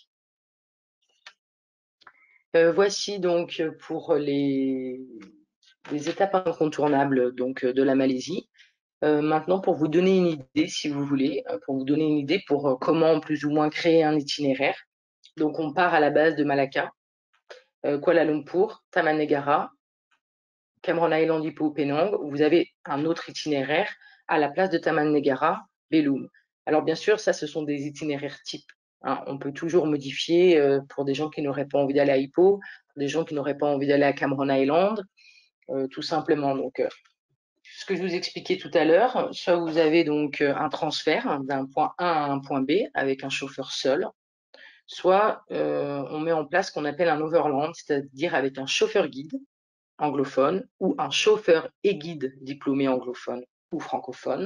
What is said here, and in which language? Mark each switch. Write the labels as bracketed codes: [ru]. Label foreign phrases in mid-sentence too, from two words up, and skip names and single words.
[fr] Voici donc pour les des étapes incontournables donc de la Malaisie. Maintenant, pour vous donner une idée, si vous voulez, pour vous donner une idée pour comment plus ou moins créer un itinéraire. Donc, on part à la base de Malacca, Kuala Lumpur, Taman Negara, Cameron Island, Ipoh, Penang. Vous avez un autre itinéraire à la place de Taman Negara, Belum. Alors, bien sûr, ça, ce sont des itinéraires types. Hein. On peut toujours modifier pour des gens qui n'auraient pas envie d'aller à Ipoh, pour des gens qui n'auraient pas envie d'aller à Cameron Island, tout simplement. Donc, ce que je vous expliquais tout à l'heure, soit vous avez donc un transfert d'un point A à un point B avec un chauffeur seul, soit on met en place ce qu'on appelle un overland, c'est-à-dire avec un chauffeur guide anglophone ou un chauffeur et guide diplômé anglophone ou francophone.